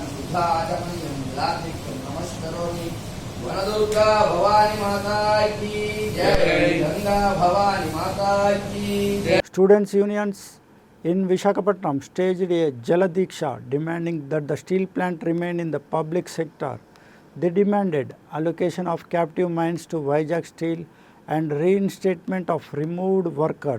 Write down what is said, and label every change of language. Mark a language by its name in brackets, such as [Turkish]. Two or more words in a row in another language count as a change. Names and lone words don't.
[Sanskrit] शुद्धाचमनीयं लालित्यं नमस्करोमि [Hindi] वनदुर्गा भवानी माता की जय गंगा भवानी माता की जय. [English] Students' unions in Visakhapatnam staged a Jala Diksha demanding that the steel plant remain in the public sector. They demanded allocation of captive mines to Vizag Steel and reinstatement of removed workers.